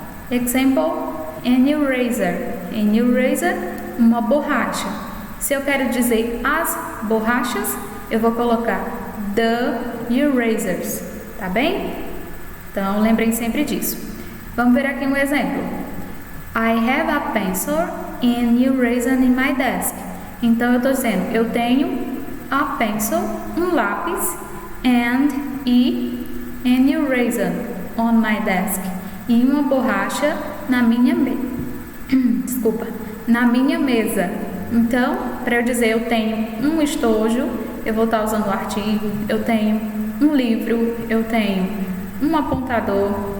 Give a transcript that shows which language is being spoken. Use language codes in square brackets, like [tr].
[en] Example, an eraser. An eraser, [pt] uma borracha. Se eu quero dizer as borrachas, eu vou colocar [en] the erasers, [pt] tá bem? Então, lembrem sempre disso. Vamos ver aqui um exemplo. [en] I have a pencil and eraser in my desk. [pt] Então, eu estou dizendo, eu tenho [en] a pencil, [pt] um lápis, [en] and an eraser on my desk. [pt] E uma borracha na minha mesa. Então, para eu dizer eu tenho um estojo, eu vou estar usando o artigo, eu tenho um livro, eu tenho um apontador.